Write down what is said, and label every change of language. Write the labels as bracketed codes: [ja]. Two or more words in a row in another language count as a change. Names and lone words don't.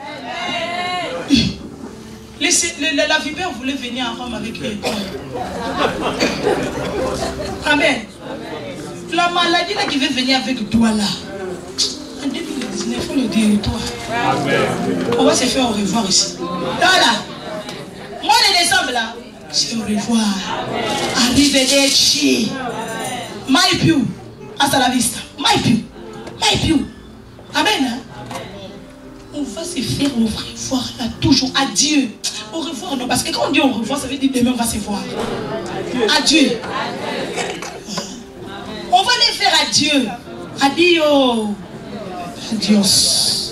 [fr] La vipère voulait venir à Rome avec les Paul. Amen. La maladie là qui veut venir avec toi là. En 2019, il faut le dire toi. Amen. On va se faire au revoir ici. Voilà. Moi le décembre là, c'est au revoir. [it] Arrivederci. My più. [es] Hasta la vista. [it] My più. My più. [fr] Amen. On va se faire au revoir là toujours. Adieu. Au revoir, non, parce que quand on dit au revoir, ça veut dire demain on va se voir. Adieu. On va les faire adieu. [es] Adio. Adios.